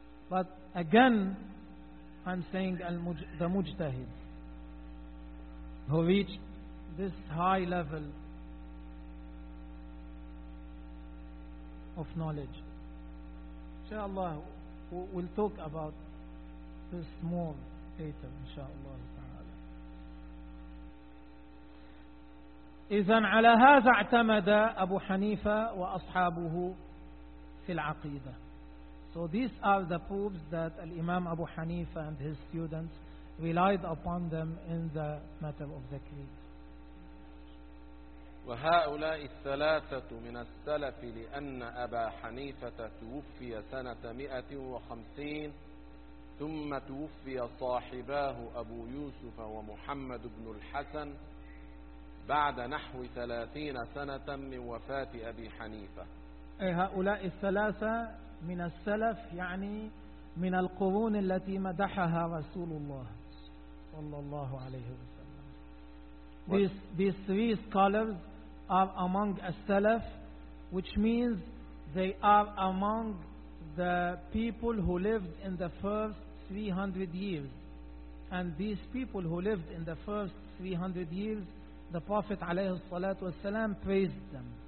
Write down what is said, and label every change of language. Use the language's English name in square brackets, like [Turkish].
[English] But again, I'm saying the mujtahids who reach this high level of knowledge. Inshallah, we'll talk about this more later, inshallah. [Arabic] إذن على هذا اعتمد أبو حنيفة وأصحابه في العقيدة. [English] So these are the proofs that Imam Abu Hanifa and his students relied upon them in the matter of the creed. [Arabic] وهؤلاء الثلاثة من السلف لأن أبا حنيفة توفي سنة 150 ثم توفي صاحباه أبو يوسف ومحمد بن الحسن بعد نحو 30 سنة من وفاة أبي حنيفة. هؤلاء الثلاثة من السلف يعني من القرون التي مدحها رسول الله صلى الله عليه وسلم. [English] These three scholars are among السلف, which means they are among the people who lived in the first 300 years. And these people who lived in the first 300 years, the Prophet alayhi salatu wasalam praised them.